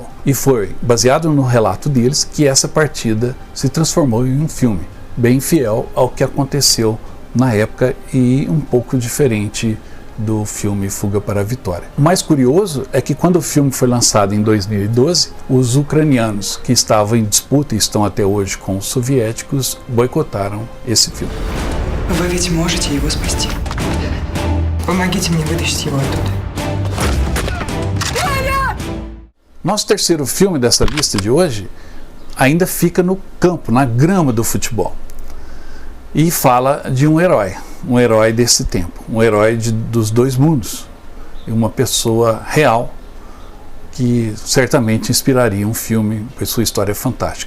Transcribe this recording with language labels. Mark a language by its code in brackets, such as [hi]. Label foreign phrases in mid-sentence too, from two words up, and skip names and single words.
[pt] E foi baseado no relato deles que essa partida se transformou em um filme, bem fiel ao que aconteceu na época e um pouco diferente do filme Fuga para a Vitória. O mais curioso é que quando o filme foi lançado em 2012, os ucranianos que estavam em disputa e estão até hoje com os soviéticos boicotaram esse filme. [ru] Вы ведь можете его спасти. Помогите мне вытащить его оттуда. [pt] Nosso terceiro filme dessa lista de hoje ainda fica no campo, na grama do futebol. E fala de um herói desse tempo, um herói dos dois mundos, e uma pessoa real que certamente inspiraria um filme, pois sua história é fantástica.